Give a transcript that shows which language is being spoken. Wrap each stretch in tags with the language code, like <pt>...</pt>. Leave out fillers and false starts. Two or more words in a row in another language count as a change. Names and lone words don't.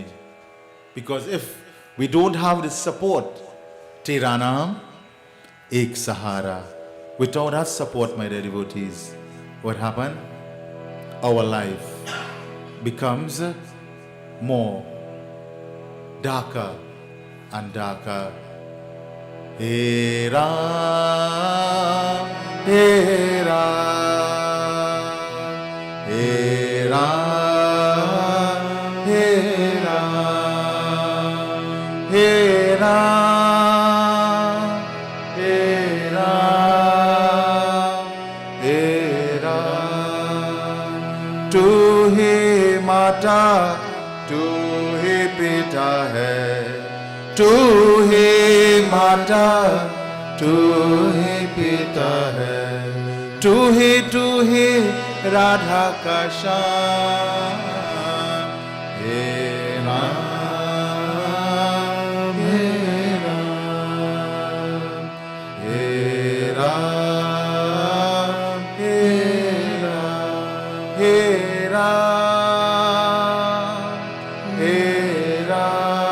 <en>Because if we don't have this support,</en> <hi>तेरा नाम एक सहारा.</hi> <en>Without that support, my dear devotees, what happened? Our life becomes more darker and darker.</en> <hi>हे राम, हे राम, हे राम, हे राम, हे राम, हे राम, हे राम. तू ही माता, तू ही पिता है. तू ही माता, तू ही पिता है, तू ही राधा का श्याम। हे राम, हे राम, हे राम, हे राम, हे राम, हे राम।</hi>